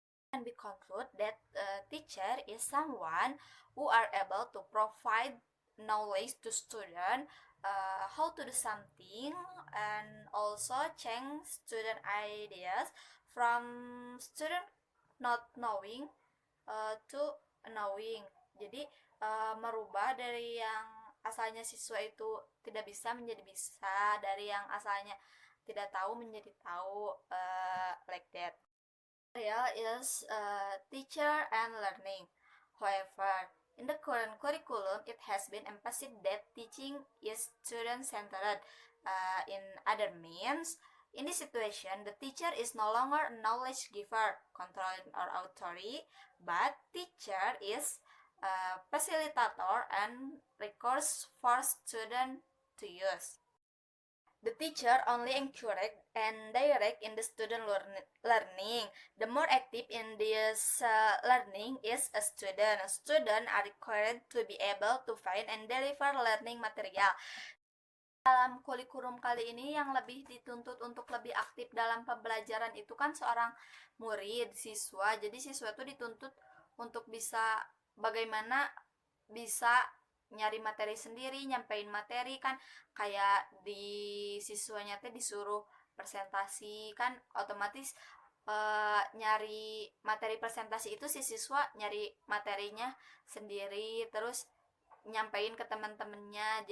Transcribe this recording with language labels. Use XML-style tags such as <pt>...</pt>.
<en>And we conclude that teacher is someone who are able to provide knowledge to student how to do something and also change student ideas from student not knowing to knowing.</en> <id>Jadi merubah dari yang asalnya siswa itu tidak bisa menjadi bisa, dari yang asalnya tidak tahu menjadi tahu,</id> <en>like that. Is teacher and learning. However, in the current curriculum, it has been emphasized that teaching is student-centered. In other means, in this situation, the teacher is no longer a knowledge giver, controlling or authority, but teacher is a facilitator and recourse for student to use. The teacher only encourage and direct in the student learning. The more active in this learning is a student. Students are required to be able to find and deliver learning material.</en> <id>Dalam kurikulum kali ini yang lebih dituntut untuk lebih aktif dalam pembelajaran itu kan seorang murid, siswa. Jadi siswa itu dituntut untuk bisa bagaimana bisa nyari materi sendiri, nyampein materi kan, kayak di siswanya teh disuruh presentasi kan otomatis nyari materi presentasi itu si siswa nyari materinya sendiri terus nyampein ke teman-temannya.</id>